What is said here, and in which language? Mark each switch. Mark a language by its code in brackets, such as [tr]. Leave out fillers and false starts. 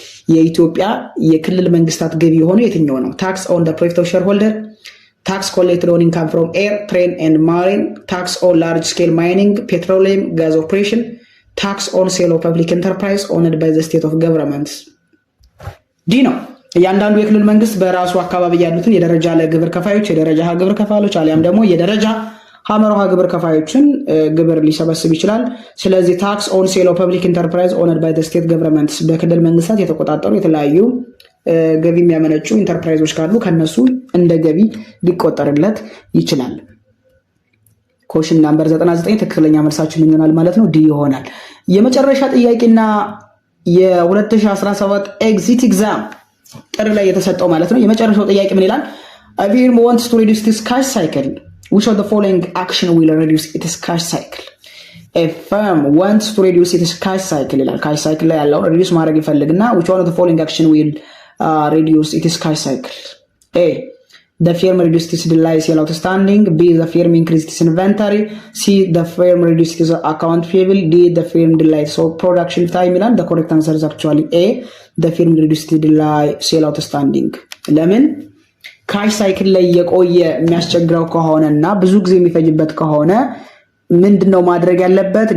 [am] የኢትዮጵያ የክልል መንግስታት ገቢ የሆነ የትኛው ነው? [en] tax on the profit of shareholder, tax collected on income from air, train and marine, tax on large scale mining, petroleum, gas operation, tax on sale of public enterprise owned by the state of government. [am] ዲ ነው። እያንዳንዱ የክልል መንግስት በራሱ አካባቢ ያሉትን የደረጃ ለግብር ከፋዮች፣ የደረጃ ሀ ግብር ከፋዮች አሊያም ደግሞ የደረጃ ሀመርሃ ግብር ከፋዮችን ግብር ሊሰበስብ ይችላል። ስለዚህ ታክስ ኦን ሴል ኦፍ ፐብሊክ ኢንተርፕራይዝ ኦነድ ባይ ዘ ስቴት ገቨርንመንት በክልል መንግስታት የተቆጣጠሩ የተለያዩ ገቢ የሚያመነጩ ኢንተርፕራይዞች ካሉ ከነሱ እንደ ገቢ ሊቆጠርለት ይችላል። ኮሽን ናምበር 99 ትክክለኛ መልሳችን ምን ይሆናል ማለት ነው? ዲ ይሆናል። የመጨረሻ ጥያቄና የ2017 ኤግዚት ኤግዛም ጥር ላይ የተሰጠው ማለት ነው። የመጨረሻው ጥያቄ ምን ይላል? [en] a firm wants to reduce its cash cycle. Which of the following action will reduce its cash cycle? A firm wants to reduce its cash cycle ይላል። cash cycle ላይ ያለውን reduce ማድረግ ይፈልግና which one of the following action will reduce its cash cycle? A. The firm reduced its delay sale outstanding. B. The firm increased its inventory. C. The firm reduced its account payable. D. The firm delayed so production time ይላል። The correct answer is actually A. The firm reduced its delay sale outstanding. [am] ለምን ካሽ ሳይክል ላይ የቆየ የሚያስቸግረው ከሆነና ብዙ ጊዜ የሚፈጅበት ከሆነ ምንድነው ማድረግ ያለበት?